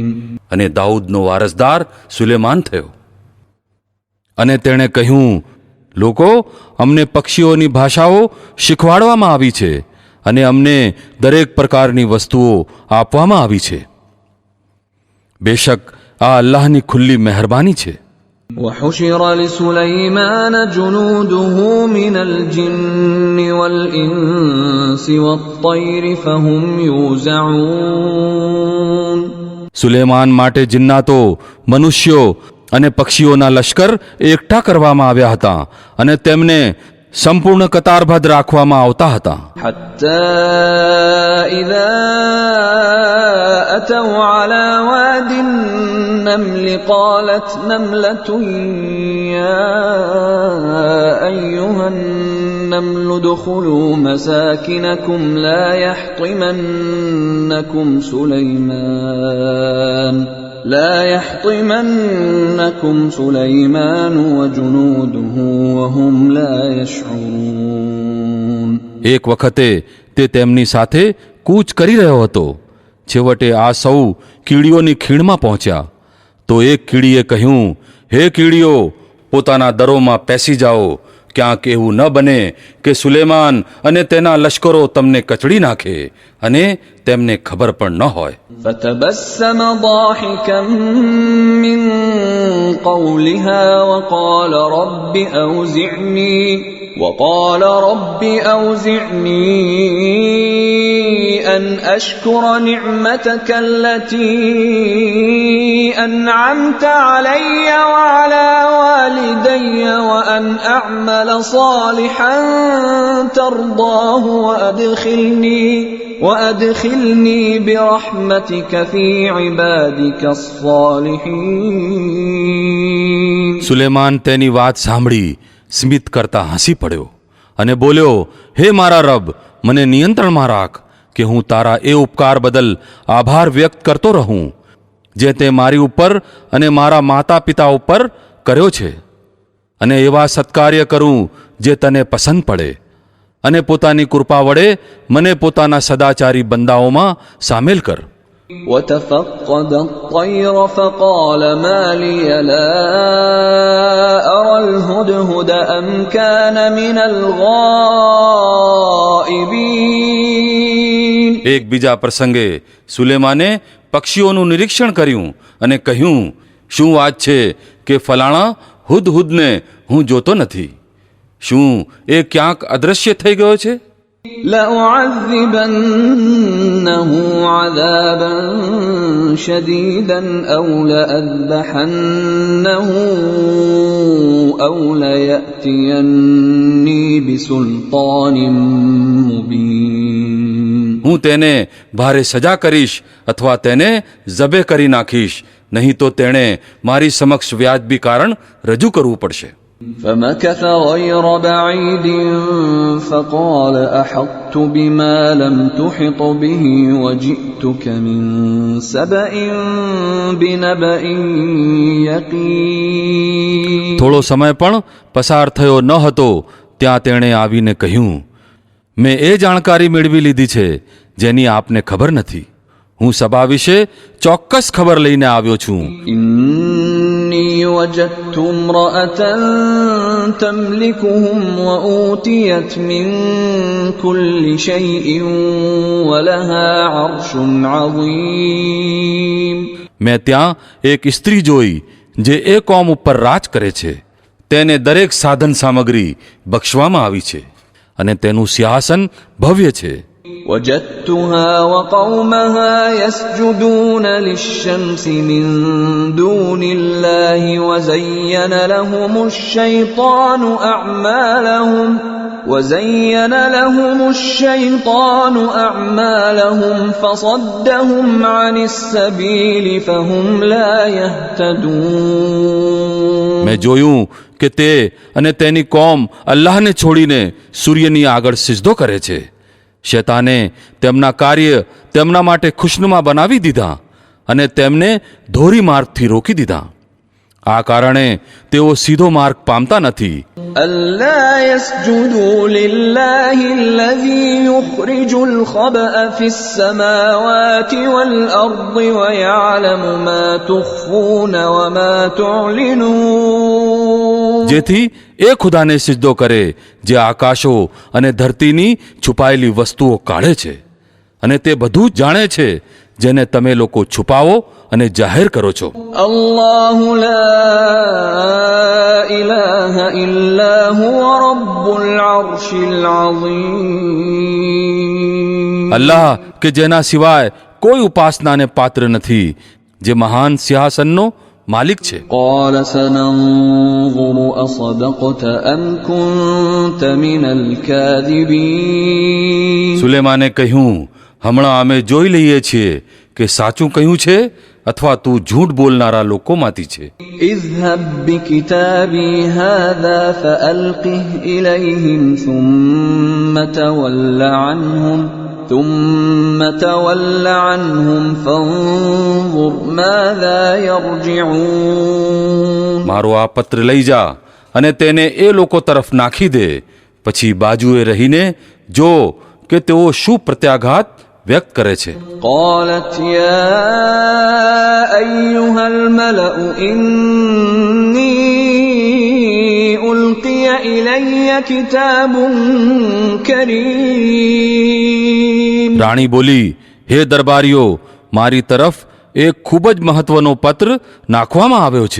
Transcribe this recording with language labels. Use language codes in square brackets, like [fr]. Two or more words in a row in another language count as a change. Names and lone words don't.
[gu] અને દાઉદનો વારસદાર સુલેમાન થયો અને તેણે કહ્યું, લોકો, અમને પક્ષીઓની ભાષાઓ શીખવાડવામાં આવી છે અને અમને દરેક પ્રકારની વસ્તુઓ આપવામાં આવી છે. બેશક આ અલ્લાહની ખુલ્લી મહેરબાની છે. [ar] وحشر لسليمان جنوده من الجن والإنس والطير فهم يوزعون. [gu] સુલેમાન માટે જિન્નાતો, મનુષ્યો અને પક્ષીઓના લશ્કર એકઠા કરવામાં આવ્યા હતા અને તેમને સંપૂર્ણ કતારબદ્ધ રાખવામાં આવતા હતા. [ar] حتى إذا أتوا على واد النمل قالت نملة يا أيها النمل ادخلوا مساكنكم لا يحطمنكم سليمان وجنوده وهم لا يشعرون. [gu] એક વખતે તે તેમની સાથે કૂચ કરી રહ્યો હતો. છેવટે આ સૌ કીડીઓની ખીણમાં પહોંચ્યા તો એક કીડીએ કહ્યું, હે કીડીઓ, પોતાના દરોમાં પેસી જાઓ. ક્યાંક એવું ન બને કે સુલેમાન અને તેના લશ્કરો તમને કચડી નાખે અને તેમને ખબર પણ ન હોય. [ar] فتبسم ضاحكا من قولها وقال رب أوزعني أن أشكر نعمتك التي أنعمت علي وعلى والدي وأن أعمل صالحا ترضاه وأدخلني برحمتك في عبادك الصالحين. [gu] સુલેમાન તેની વાત સાંભળી સ્મિત કરતા હસી પડ્યો અને બોલ્યો, હે મારા રબ, મને નિયંત્રણમાં રાખ કે હું તારા એ ઉપકાર બદલ આભાર વ્યક્ત કરતો રહું જે તે મારી ઉપર અને મારા માતા પિતા ઉપર કર્યો છે, અને એવા સત્કાર્ય કરું જે તને પસંદ પડે, અને પોતાની કૃપા વડે મને પોતાના સદાચારી બંદાઓમાં સામેલ કર. [ar] وتفقد الطير فقال ما لي لا أرى الهدهد أم كان من الغائبين. [gu] એક બીજા પ્રસંગે સુલેમાને પક્ષીઓનું નિરીક્ષણ કર્યું અને કહ્યું, શું વાત છે કે ફલાણા હુદહુદને હું જોતો નથી? શું એ ક્યાંક અદૃશ્ય થઈ ગયો છે? [ar] لأعذبنه عذابا شديدا أو لأذبحنه أو ليأتيني بسلطان مبين. [gu] હું તેને ભારે સજા કરીશ અથવા તેને જબે કરી નાખીશ, નહીં તો તેણે મારી સમક્ષ વ્યાજબી કારણ રજૂ કરવું પડશે. [ar] فمكث غير بعيد فقال أحطت بما لم تحط به وجئتك من سبأ بنبأ يقين. [gu] થોડો સમય પણ પસાર થયો ન હતો ત્યાં તેણે આવીને કહ્યું, મેં એ જાણકારી મેળવી લીધી છે જેની આપને ખબર નથી. હું સભા વિશે ચોક્કસ ખબર લઈને આવ્યો છું. [ar] إني وجدت امرأة تملكهم وأوتيت من كل شيء ولها عرش عظيم. [gu] મેં ત્યાં એક સ્ત્રી જોઈ જે એ કોમ ઉપર રાજ કરે છે. તેને દરેક સાધન સામગ્રી બક્ષવામાં આવી છે અને તેનું સિંહાસન ભવ્ય છે. [ar] وجدتها وقومها يسجدون للشمس من دون الله وزين لهم الشيطان أعمالهم فصدهم عن السبيل فهم لا يهتدون. [gu] મેં જોયું કે તે અને તેની કોમ અલ્લાહને છોડીને સૂર્યની આગળ સિજદો કરે છે. શૈતાને તેમના કાર્ય તેમના માટે ખુશનુમા બનાવી દીધા અને તેમને ધોરી માર્ગથી રોકી દીધા. આ કારણે તેઓ સીધો માર્ગ પામતા નથી. [ar] ألا يسجدوا لله الذي يخرج الخبأ في السماوات والأرض ويعلم ما تخفون وما تعلنون. [gu] જેથી એ ખુદાને સિજદો કરે જે આકાશો અને ધરતીની છુપાયેલી વસ્તુઓ કાઢે છે અને તે બધું જ જાણે છે જેને તમે લોકો છુપાવો અને જાહેર કરો છો. [ar] الله لا إله إلا هو رب العرش العظيم. [gu] અલ્લાહ કે જેના સિવાય કોઈ ઉપાસનાને પાત્ર નથી, જે મહાન સિંહાસનનો માલિક છે. [ar] قال سننظر أصدقت أم كنت من الكاذبين. [gu] સુલેમાને કહ્યું, હમણાં અમે જોઈ લઈએ છીએ કે સાચું કહ્યું છે અથવા તું ઝૂઠ બોલનારા લોકોમાંથી છે. [ar] اذهب بكتابي هذا فألقه إليهم ثم تول عنهم فانظر ماذا يرجعون. [gu] મારો આ પત્ર લઈ જા અને તેને એ લોકો તરફ નાખી દે, પછી બાજુએ રહીને જો કે તેઓ શું પ્રત્યાઘાત વ્યક્ત કરે છે. [ar] قالت يا أيها الملأ إني ألقي إلي كتاب كريم. [gu] રાણી બોલી, હે દરબારીઓ, મારી તરફ એક ખૂબ જ મહત્વનો પત્ર નાખવામાં આવ્યો છે.